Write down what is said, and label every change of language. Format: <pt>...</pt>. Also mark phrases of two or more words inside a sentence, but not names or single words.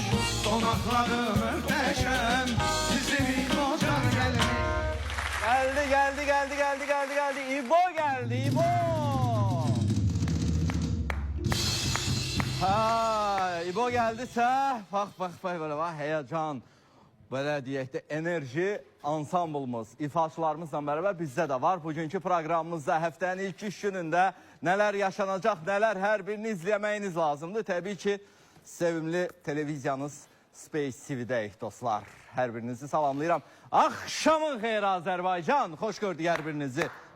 <tr>Konakları muhteşem, bizim İbo can gelmiş. Geldi. İbo geldi, İbo. Ha, İbo geldiyse, bak böyle var, heyecan,</tr> <az>böyle deyək də enerji ansamblımız, ifaçılarımızla beraber bizdə də var. Bugünkü proqramımızda həftənin ilk iş günündə nələr yaşanacaq, nələr hər birini izləməyiniz lazımdır. Təbii ki, sevimli televiziyanız Space TV-dəyik dostlar. Hər birinizi salamlayıram. Axşamın xeyri Azərbaycan, xoş gördük hər birinizi.</az>